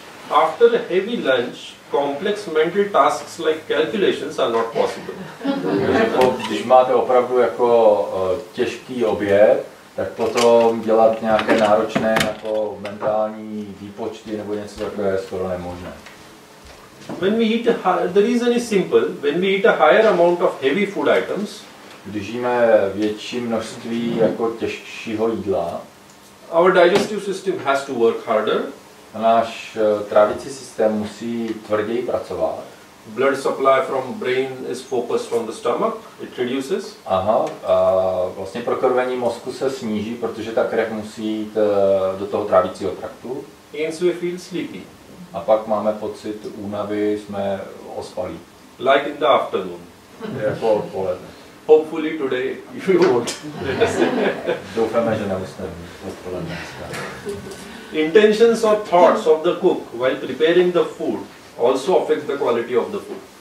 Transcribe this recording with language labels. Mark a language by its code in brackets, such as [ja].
[en] After a heavy lunch, complex mental tasks like calculations are not possible. [cs] Když máte opravdu jako těžký oběd, tak potom dělat nějaké náročné jako mentální výpočty nebo něco takové je skoro nemožné. [en] When we eat the reason is simple. When we eat a higher amount of heavy food items, [cs] když jíme větší množství jako těžšího jídla, [en] our digestive system has to work harder. [cs] Náš trávicí systém musí tvrději pracovat. [en] Blood supply from brain is focused on the stomach. It reduces. [cs] Aha, a vlastně prokrvení mozku se sníží, protože ta krev musí jít do toho trávicího traktu. [en] Hence we feel sleepy. [cs] A pak máme pocit únavy, jsme ospalí. [en] Like in the afternoon. [cs] Jako odpoledne. [en] Hopefully today you won't. [cs] Doufáme, že nemusíme odpoledne. [en] Intentions or thoughts of the cook while preparing the food also affect the quality of the food.